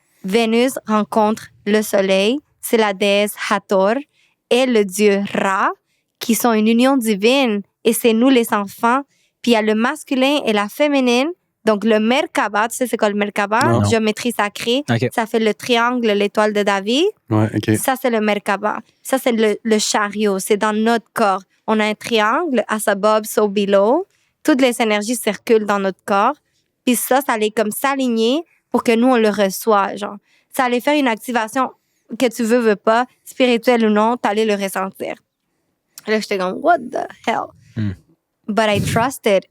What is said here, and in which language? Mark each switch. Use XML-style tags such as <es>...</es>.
<fr>Vénus rencontre le soleil, c'est la déesse Hathor et le dieu Ra, qui sont une union divine. Et c'est nous, les enfants. Puis il y a le masculin et la féminine. Donc, le Merkaba, tu sais c'est quoi le Merkaba? Non. Géométrie sacrée. Okay. Ça fait le triangle, l'étoile de David. Ouais, okay. Ça, c'est le Merkaba. Ça, c'est le chariot. C'est dans notre corps. On a un triangle,</fr> <en>as above, so below.</en> <fr>Toutes les énergies circulent dans notre corps. Puis ça allait comme s'aligner pour que nous, on le reçoive. Genre. Ça allait faire une activation que tu veux pas, spirituelle ou non, tu allais le ressentir. Là, j'étais comme,</fr> <en>what the hell? But I trusted.</en>